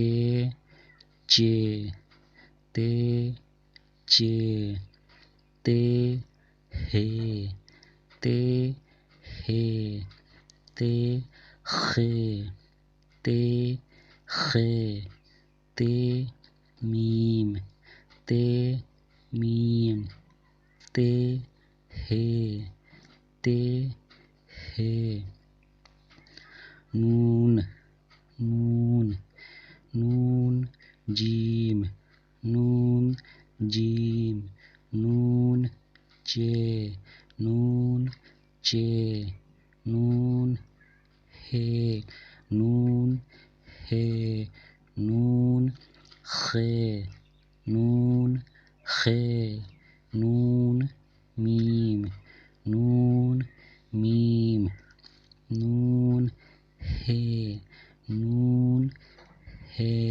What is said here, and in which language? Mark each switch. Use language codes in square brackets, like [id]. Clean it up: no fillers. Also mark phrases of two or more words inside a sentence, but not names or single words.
[ur] چے، تے چے، تے ہے، تے ہے، تے خے، تے خے، تے میم، تے میم، تے ہے، تے ہے، نون، نون، نون جیم، نون جیم، نون چے، نون چے، نون ہے، نون ہے، نون خے، نون خے، نون میم، نون میم، نون ہے، نون ہے،